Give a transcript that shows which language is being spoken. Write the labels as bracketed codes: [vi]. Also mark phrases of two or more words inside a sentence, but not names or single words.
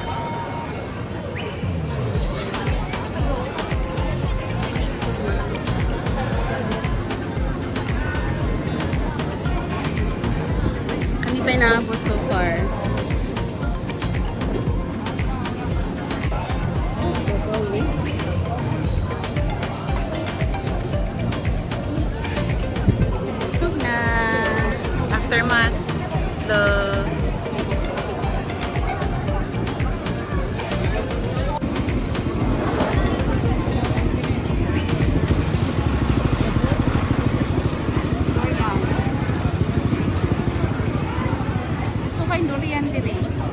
[tl] Kami pa inaabot [en] so far. [tl] Busog na. Aftermath. The gusto ko yung durian din eh.